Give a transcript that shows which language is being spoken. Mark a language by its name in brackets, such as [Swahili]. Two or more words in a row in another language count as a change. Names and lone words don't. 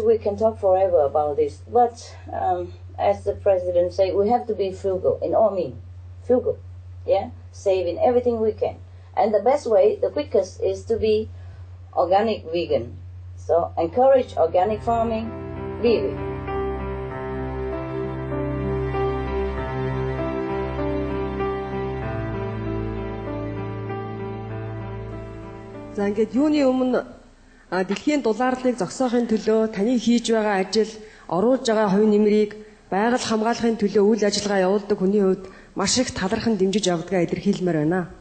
[English] We can talk forever about this. But as the President said, we have to be frugal in all means. Frugal, yeah? Saving everything we can. And the best way, the quickest, is to be organic vegan. So encourage organic farming, be vegan. [Mongolian] За ингээд юуны өмнө дэлхийн дулаарлыг зогсоохын төлөө таны хийж байгаа ажил, оруулж байгаа хувь нэмрийг байгаль хамгаалахын төлөө үйл ажиллагаа явуулдаг хүний хувьд маш их талархан дэмжиж явдгаа илэрхийлмээр байна.